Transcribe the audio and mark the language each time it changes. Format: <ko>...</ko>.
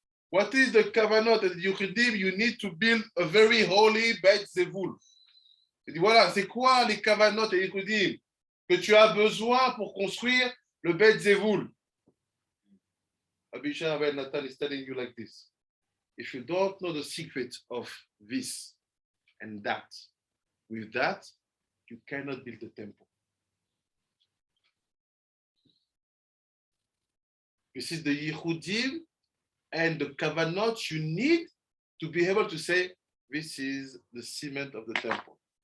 <en>What is the kavanot and the yuchidim? You need to build a very holy Beit Zevul.</en> <fr>Il dit voilà, c'est quoi les kavanot et les yuchidim que tu as besoin pour construire le Beit Zevul?</fr> <en>Abishai Ben Nathan is telling you like this. If you don't know the secret of this and that, with that, you cannot build the temple. This is the Yehudim and the Kavanot you need to be able to say, this is the cement of the temple.</en>